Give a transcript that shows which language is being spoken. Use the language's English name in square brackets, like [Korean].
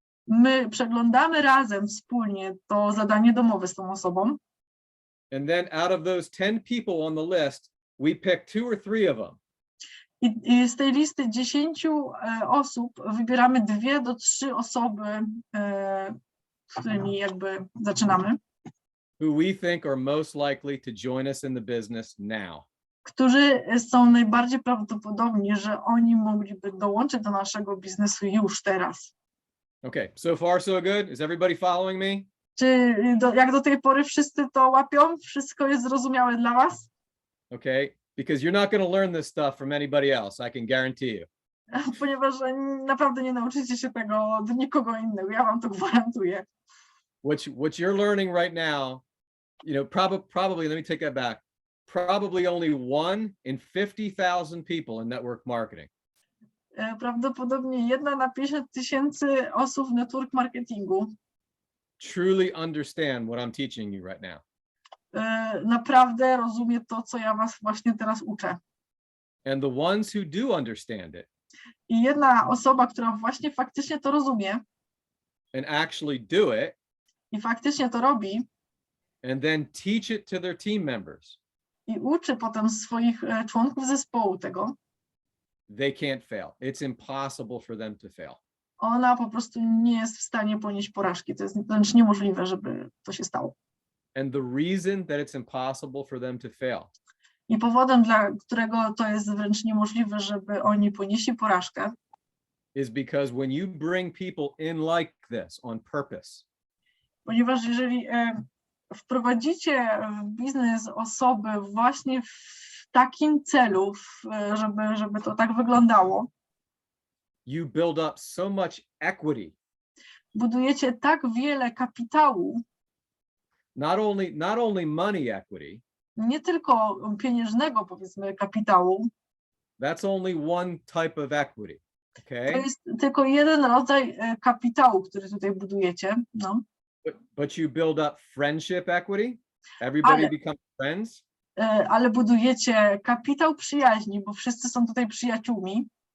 [Polish] My przeglądamy razem wspólnie to zadanie domowe z tą osobą. [English] And then out of those 10 people on the list, we picked 2 or 3 of them. [Polish] I z tej listy 10 osób wybieramy 2 do 3 osoby, z którymi jakby zaczynamy. [English] Who we think are most likely to join us in the business now. [Polish] Którzy są najbardziej prawdopodobni, że oni mogliby dołączyć do naszego biznesu już teraz. [English] Okay, so far so good. Is everybody following me? [Polish] Czy jak do tej pory wszyscy to łapią? Wszystko jest zrozumiałe dla was? [English] Okay, because you're not going to learn this stuff from anybody else, I can guarantee you. [Polish] Ponieważ naprawdę nie nauczycie się tego od nikogo innego, ja wam to gwarantuję. [English] What you're learning right now, probably, let me take that back. Probably only 1 in 50,000 people in network marketing. [Polish] Prawdopodobnie 1 na 50,000 osób w network marketingu [English] truly understand what I'm teaching you right now. [Polish] Naprawdę rozumie to, co ja was właśnie teraz uczę. [English] And the ones who do understand it. [Polish] I jedna osoba, która właśnie faktycznie to rozumie. [English] And actually do it. [Polish] I faktycznie to robi. [English] And then teach it to their team members. [Polish] I uczy potem swoich członków zespołu tego. [English] They can't fail. It's impossible for them to fail. [Polish] Ona po prostu nie jest w stanie ponieść porażki. To jest wręcz niemożliwe, żeby to się stało. [English] And the reason that it's impossible for them to fail. [Polish] I powodem, dla którego to jest wręcz niemożliwe, żeby oni ponieśli porażkę, [English] is because when you bring people in like this on purpose. [Polish] Ponieważ jeżeli wprowadzicie w biznes osoby właśnie w takim celu, żeby to tak wyglądało, [English] you build up so much equity. [Polish] Budujecie tak wiele kapitału. [English] Not only money equity. [Polish] Nie tylko pieniężnego, powiedzmy, kapitału. [English] That's only one type of equity. Okay? [Polish] To jest tylko jeden rodzaj kapitału, który tutaj budujecie. [English] No. But you build up friendship equity. Everybody becomes friends. [Polish] Ale budujecie kapitał przyjaźni, bo wszyscy są tutaj przyjaciółmi.